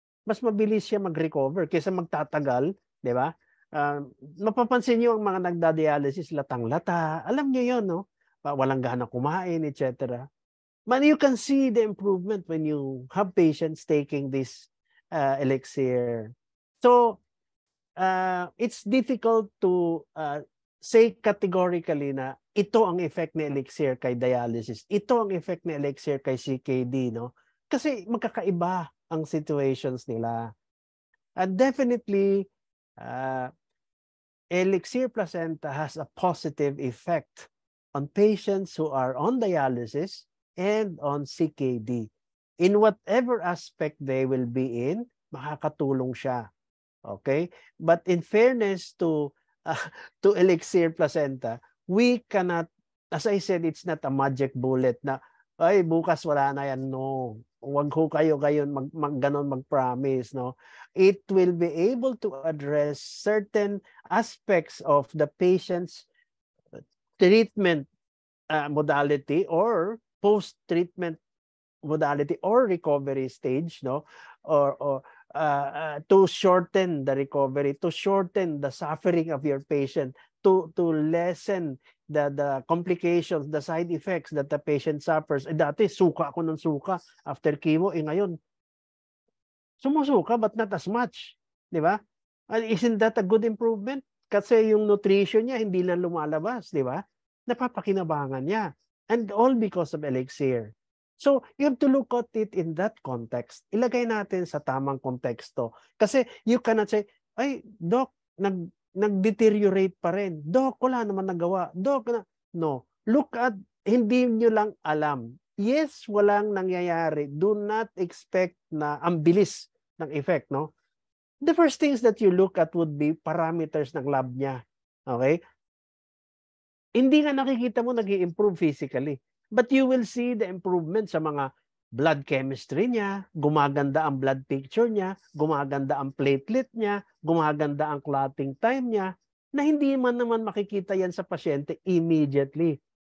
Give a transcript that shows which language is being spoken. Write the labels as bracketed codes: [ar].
[tl] Mas mabilis siya mag-recover kaysa magtatagal, di ba? Mapapansin niyo ang mga nagda-dialysis latang-lata. Alam niyo 'yon, no? Walang gana kumain, etc. [en] But you can see the improvement when you have patients taking this elixir. So, it's difficult to say categorically [tl] na ito ang effect ni elixir kay dialysis. Ito ang effect ni elixir kay CKD, no? Kasi magkakaiba ang situations nila. [en] And definitely, elixir placenta has a positive effect on patients who are on dialysis and on CKD. In whatever aspect they will be in, [tl] makakatulong siya. [en] Okay? But in fairness to elixir placenta, we cannot, as I said, it's not a magic bullet [tl] na, ay, bukas wala na yan. No. Huwag ho kayo ganon mag-promise. [en] No? It will be able to address certain aspects of the patient's treatment modality or post-treatment modality or recovery stage, no? Or to shorten the recovery, to shorten the suffering of your patient, to lessen the complications, the side effects that the patient suffers. [tl] Dati suka ako ng suka after chemo, ngayon sumusuka [en] but not as much, [tl] di ba? [en] Isn't that a good improvement? [tl] Kasi yung nutrition niya hindi lang lumalabas, di ba? Napapakinabangan niya. [en] And all because of elixir. So, you have to look at it in that context. [tl] Ilagay natin sa tamang konteksto. Kasi [en] you cannot say, [tl] ay, Doc, nag-deteriorate pa rin. Doc, wala naman nagawa. Doc, no. [en] Look at, [tl] hindi nyo lang alam. Yes, walang nangyayari. [en] Do not expect [tl] na ang bilis ng effect, no? [en] The first things that you look at would be parameters [tl] ng lab niya. Okay? Hindi nga nakikita mo nag-i-improve physically. [en] But you will see the improvement [tl] sa mga blood chemistry niya, gumaganda ang blood picture niya, gumaganda ang platelet niya, gumaganda ang clotting time niya, na hindi man naman makikita yan sa pasyente immediately.